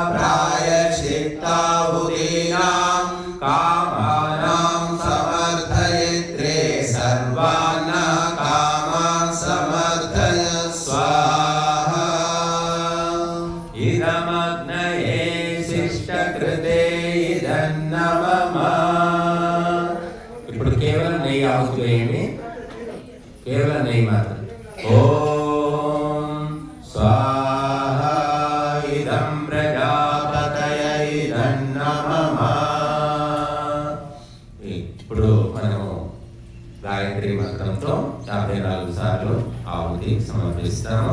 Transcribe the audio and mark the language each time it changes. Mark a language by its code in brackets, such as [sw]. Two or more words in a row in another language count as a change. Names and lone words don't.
[sa] प्रायश्चित्ताहुतीनां कामानां समर्थयित्रे सर्वान् कामान् समर्थय स्वाहा। इदमग्नये शिष्टकृते इदन्नमम। [te] ఇప్పుడు కేవలం నెయ్యి ఆహుతి వేయండి, కేవలం నెయ్యి మాత్రం. [sa] ఓం స్వాహా ఇదం ప్రజాపతయ ఇదన్నమమ. [te] ఇప్పుడు మనము గాయత్రి మంత్రంతో 54 సార్లు ఆహుతి సమర్పిస్తాము.